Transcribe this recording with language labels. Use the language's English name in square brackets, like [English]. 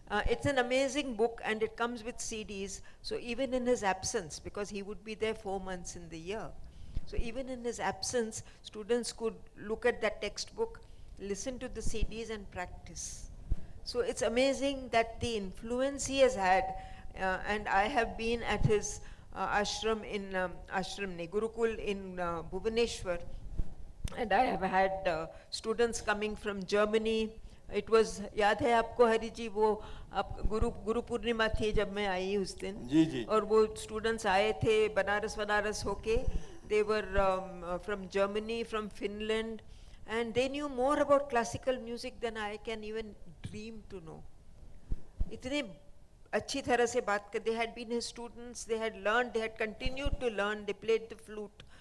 [English] It's an amazing book, and it comes with CDs, so even in his absence, because he would be there 4 months in the year, so even in his absence, students could look at that textbook, listen to the CDs and practice. So it's amazing that the influence he has had. And I have been at his ashram in Gurukul in Bhubaneswar, and I have had students coming from Germany. It was, [Hindi] याद है आपको हरि जी, वो आप गुरु पूर्णिमा थी जब मैं आई उस दिन, जी जी, और वो स्टूडेंट्स आए थे बनारस होके. [English] They were from Germany, from Finland, and they knew more about classical music than I can even dream to know. इतने [Hindi] अच्छी तरह से बात कर, [English] they had been his students, they had learned, they had continued to learn, they played the flute.